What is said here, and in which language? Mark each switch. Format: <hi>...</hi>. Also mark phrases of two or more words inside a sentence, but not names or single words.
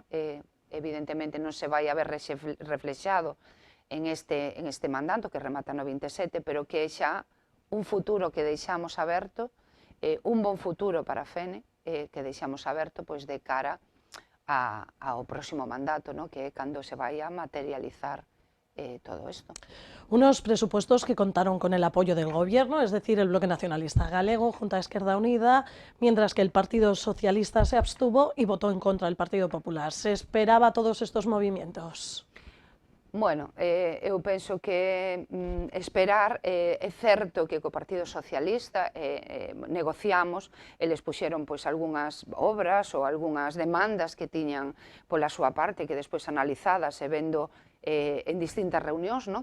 <gl>Evidentemente non se vai a ver reflexado en este mandato que remata no 27, pero que é xa un futuro que deixamos aberto, un bon futuro para Fene, que deixamos aberto pois de cara ao próximo mandato, ¿no? Que é cando se vai a materializar todo esto.</gl> <es>Unos presupuestos que contaron con el apoyo del Gobierno, es decir, el Bloque Nacionalista Galego junto a Esquerda Unida, mientras que el Partido Socialista se abstuvo y votó en contra del Partido Popular. ¿Se esperaba todos estos movimientos?</es> <gl>Bueno, eu penso que esperar, é certo que co Partido Socialista negociamos, eles puxeron pois algunhas obras ou algunhas demandas que tiñan pola súa parte, que despois analizadas e vendo en distintas reunións, no?</gl>